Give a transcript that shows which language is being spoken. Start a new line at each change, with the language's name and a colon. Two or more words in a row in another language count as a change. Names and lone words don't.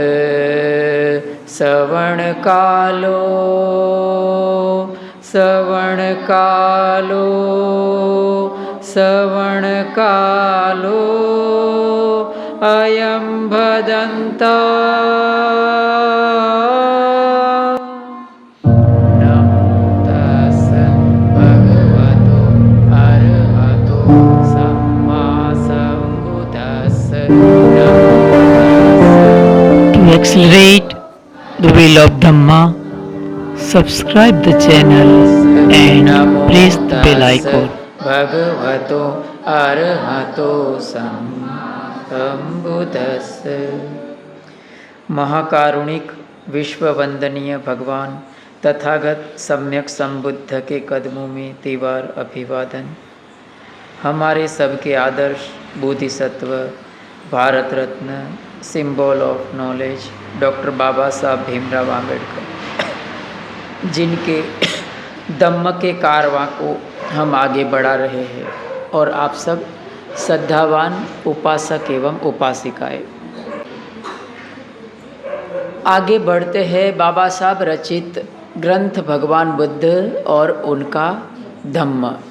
Pali: श्रवणकालो श्रवणकालो श्रवणकालो अयं भदन्ता नमो तस्स भगवतो अरहतो सम्मा सम्बुद्धस्स
English: To accelerate the wheel of Dhamma, subscribe the channel and press the bell icon.
Pali: भगवतो अरहतो सम्बुद्धस्स।
Hindi: महाकारुणिक विश्व वंदनीय भगवान तथागत सम्यक संबुद्ध के कदमों में तीवार अभिवादन। हमारे सबके आदर्श बोधिसत्व भारत रत्न
English: symbol of knowledge
Hindi: डॉक्टर बाबा साहब भीमराव आम्बेडकर, जिनके धम्म के कारवां को हम आगे बढ़ा रहे हैं और आप सब श्रद्धावान उपासक एवं उपासिकाएं आगे बढ़ते हैं बाबा साहब रचित ग्रंथ भगवान बुद्ध और उनका धम्म।